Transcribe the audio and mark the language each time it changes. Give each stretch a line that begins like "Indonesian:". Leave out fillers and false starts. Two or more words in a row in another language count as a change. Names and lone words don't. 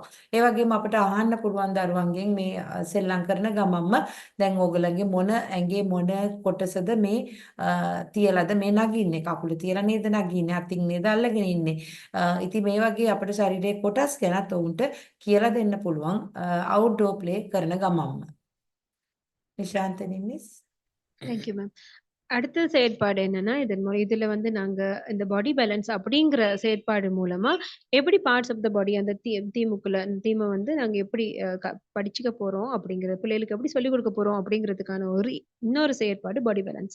Sinhala: ඒ වගේම අපිට අහන්න පුළුවන් දරුවන්ගෙන් මේ සෙල්ලම් කරන ගමන්ම දැන් ඕගලන්ගේ මොන ඇඟේ මොන කොටසද මේ තියලාද මේ නගින්නේ, කකුල තියලා නේද නගින්නේ, අතින් නේද අල්ලගෙන ඉන්නේ. ඉතින් මේ වගේ අපිට ශරීරයේ කොටස් ගැනත් උන්ට කියලා දෙන්න පුළුවන්
English: outdoor play
Sinhala: කරන ගමන්ම.
Tamil: நிஷாந்தினி மிஸ்.
English: thank you ma'am.
Tamil: அடுத்த செயற்பாடு என்னன்னா, இதுல வந்து நாங்க இந்த
English: body balance
Tamil: அப்படிங்கிற செயற்பாடு மூலமா எப்படி
English: parts of the body
Tamil: அந்த தீமை வந்து நாங்க எப்படி படிச்சுக்க போறோம் அப்படிங்கிற பிள்ளைகளுக்கு எப்படி சொல்லிக் கொடுக்க போறோம் அப்படிங்கிறதுக்கான இன்னொரு செயற்பாடு
English: body balance.